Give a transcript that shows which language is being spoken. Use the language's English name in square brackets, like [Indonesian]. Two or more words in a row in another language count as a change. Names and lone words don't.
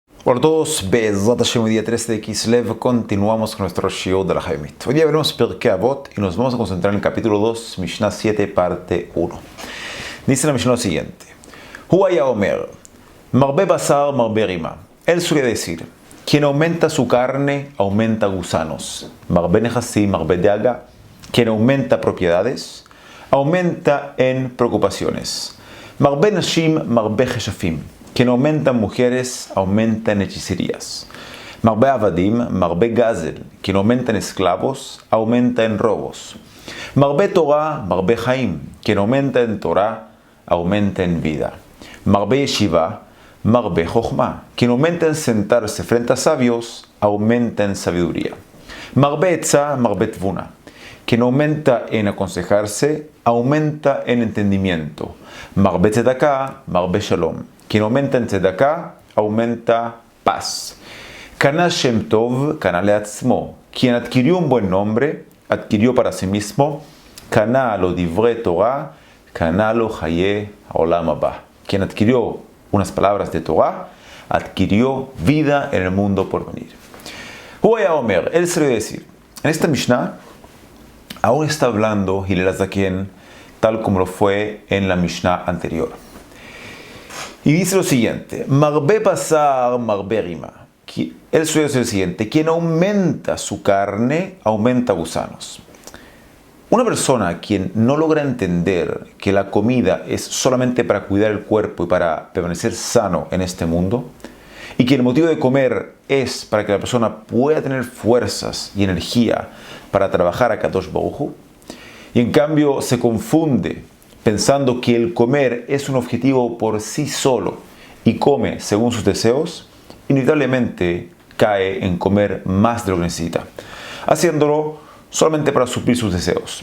[Spanish] Hola a todos, [Hebrew] בעזרת השם, [Spanish] hoy día 13 de Kislev, continuamos con nuestro Shiur de la Haimit. Hoy día veremos Pirkei Avot y nos vamos a concentrar en el capítulo 2, Mishnah 7, parte 1. Dice la Mishnah lo siguiente: [Hebrew] הוא היה אומר, מרבה בשר, מרבה רימה. [Spanish] Él suele decir, quien aumenta su carne, aumenta gusanos. [Hebrew] מרבה נכסים, מרבה דאגה. [Spanish] Quien aumenta propiedades, aumenta en preocupaciones. [Hebrew] מרבה נשים, מרבה כשפים. [Spanish] Quien aumenta mujeres, aumenta en hechicerías. [Hebrew] מרבה עבדים, מרבה גזל. [Spanish] Quien aumenta en esclavos, aumenta en robos. [Hebrew] מרבה תורה, מרבה חיים. [Spanish] Quien aumenta en Torah, aumenta en vida. [Hebrew] מרבה ישיבה, מרבה חכמה. [Spanish] Quien aumenta en sentarse frente a sabios, aumenta en sabiduría. [Hebrew] מרבה עצה, מרבה תבונה. [Spanish] Quien aumenta en aconsejarse, aumenta en entendimiento. [Hebrew] מרבה צדקה, מרבה שלום. [Spanish] Quien aumenta en tzedakah, aumenta paz. [Hebrew] קנה שם טוב, קנה לעצמו. [Spanish] Quien adquirió un buen nombre, adquirió para sí mismo. [Hebrew] קנה לו דברי תורה, קנה לו חיי העולם הבא. [Spanish] Quien adquirió unas palabras de Torah, adquirió vida en el mundo por venir. [Hebrew] הוא היה אומר, [Spanish] él se lo iba a decir. En esta Mishnah, aún está hablando Hillel HaZaken, tal como lo fue en la Mishnah anterior. Y dice lo siguiente: [Hebrew] מרבה בשר, מרבה רימה. [Spanish] Él suele decir lo siguiente: quien aumenta su carne, aumenta gusanos. Una persona quien no logra entender que la comida es solamente para cuidar el cuerpo y para permanecer sano en este mundo, y que el motivo de comer es para que la persona pueda tener fuerzas y energía para trabajar a [Hebrew] קדוש ברוך הוא, [Spanish] y en cambio se confunde pensando que el comer es un objetivo por sí solo y come según sus deseos, inevitablemente cae en comer más de lo que necesita, haciéndolo solamente para suplir sus deseos.